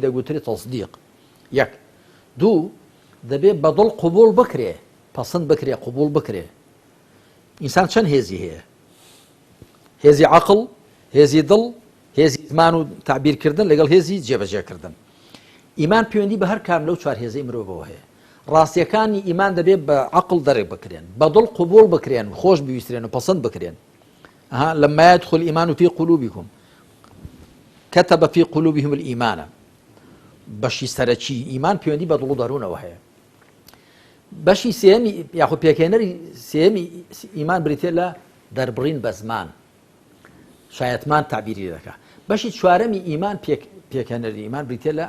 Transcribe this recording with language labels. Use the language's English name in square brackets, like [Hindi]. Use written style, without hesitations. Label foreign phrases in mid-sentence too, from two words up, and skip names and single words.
[Central Kurdish] دەگوترێت تەصدیق یەک دوو دەبێت بەدڵ قبوڵ بکرێ پەسەند بکرێ قبوڵ بکرێ ئینسان چەند هێزی هەیە هێزی عەقڵ هێزی دڵ هێزی زمان و تعبیرکردن لەگەڵ هێزی جێبەجێکردن ئیمان پەیوەندی بە هەر کام لەو چوار هێزەی مرۆڤەوە هەیە ڕاستیەکانی ئیمان دەبێت بە عەقڵ دەرێک بکرێن بە دڵ قبوڵ بکرێن خۆش بویسترێن و پەسەند بکرێن [Arabic] لما يدخل الإيمان في قلوبكم كتب في قلوبهم الإيمان [Central Kurdish] بەشی سەرەکی ئیمان پەیوەندی بە دڵ و دەروونەوە هەیە بەشی سێمی یاخود پێکهێنەری سێمی ئیمان بریتێ لە دەربڕین بە زمان شایەتمان تعبیری دەکات بەشی چوارەمی ئیمان پێکهێنەری ئیمان بریتێ لە